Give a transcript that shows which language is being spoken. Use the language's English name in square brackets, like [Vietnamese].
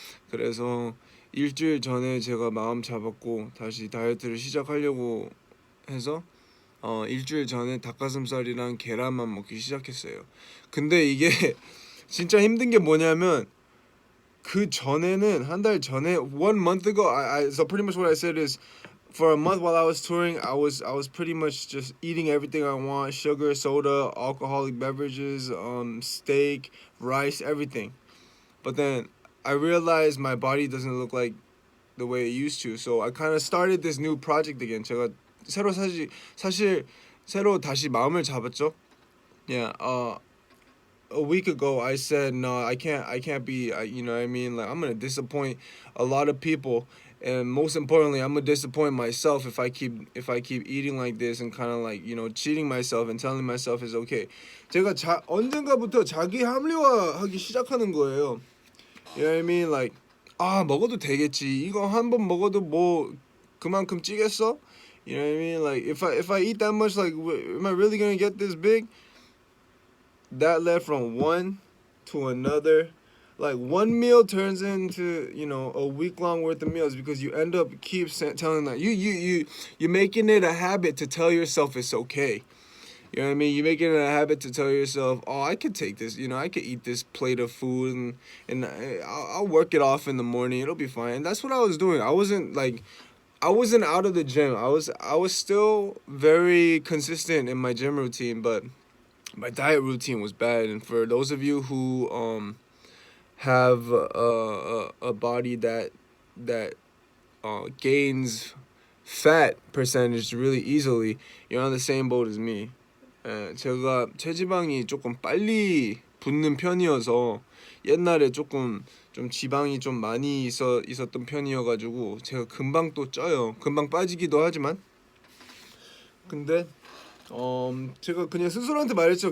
[Korean] 그래서 일주일 전에 제가 마음 잡았고 다시 다이어트를 시작하려고 해서 일주일 전에 닭가슴살이랑 계란만 먹기 시작했어요. 근데 이게 진짜 힘든 게 뭐냐면 그 전에는 한 달 전에 [English] 1 month ago so pretty much what I said is for a month while I was touring I was pretty much just eating everything I want, sugar, soda, alcoholic beverages, steak, rice, everything. But then I realized my body doesn't look like the way it used to. So I kind of started this new project again. [Korean] 제가 새로 사실 새로 다시 마음을 잡았죠. [English] Yeah. A week ago I said no, I can't be you know what I mean, like I'm gonna disappoint a lot of people, and most importantly I'm gonna disappoint myself if I keep eating like this and kind of like cheating myself and telling myself it's okay. [Korean] 제가 언젠가부터 자기 합리화하기 시작하는 거예요. [English] You know what I mean, like [Korean] 먹어도 되겠지, 이거 한 번 먹어도 뭐 그만큼 찌겠어. [English] You know what I mean, like if I eat that much, like am I really gonna get this big? That led from one to another. Like one meal turns into a week long worth of meals because you end up telling that you're making it a habit to tell yourself it's okay. You know what I mean? You're making it a habit to tell yourself, oh, I could take this. I could eat this plate of food and I'll work it off in the morning. It'll be fine. And that's what I was doing. I wasn't out of the gym. I was still very consistent in my gym routine, but my diet routine was bad. And for those of you who have a body that gains fat percentage really easily, you're on the same boat as me. [Korean] 제가 체지방이 조금 빨리 붙는 편이어서 옛날에 조금 좀 지방이 좀 많이 있었던 편이어가지고 제가 금방 또 쪄요. 금방 빠지기도 하지만 근데 제가 그냥 스스로한테 말했죠.